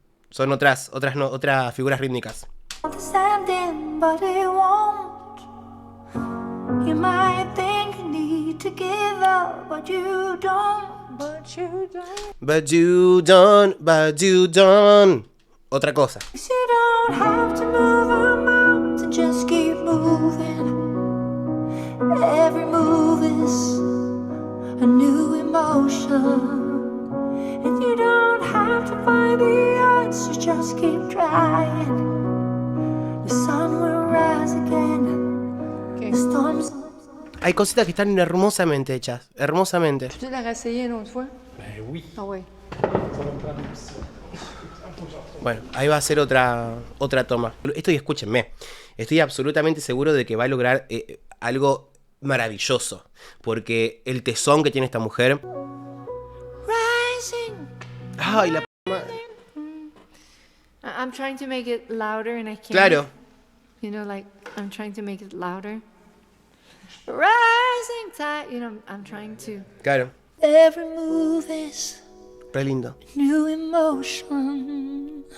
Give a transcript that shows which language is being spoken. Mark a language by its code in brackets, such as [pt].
[es] Son otras figuras rítmicas. [en] It's ending, but it won't. You might think you need to give up, but you don't. But you don't. But you don't. [es] Otra cosa. [en] 'Cause you don't have to move a mountain, just keep moving. Every move is a new emotion. And you don't have to find the answers, just keep trying. The sun will rise again. Okay. The storms. [es] Hay cositas que están hermosamente hechas. Hermosamente. [fr] Tu la réessayer une autre fois? Ben oui. Ah ouais. Ça va me prendre aussi. [es] Bueno, ahí va a ser otra toma. Esto, y escúchenme, estoy absolutamente seguro de que va a lograr algo maravilloso. Porque el tesón que tiene esta mujer. [en] Rising. [es] Ay, la p madre. [en] I'm trying to make it louder and I can't. [es] Claro. [en] You know, like, I'm trying to make it louder. Rising tide. You know, I'm trying to. [es] Claro. [en] Every move is [es] Re lindo. [en] a new emotion.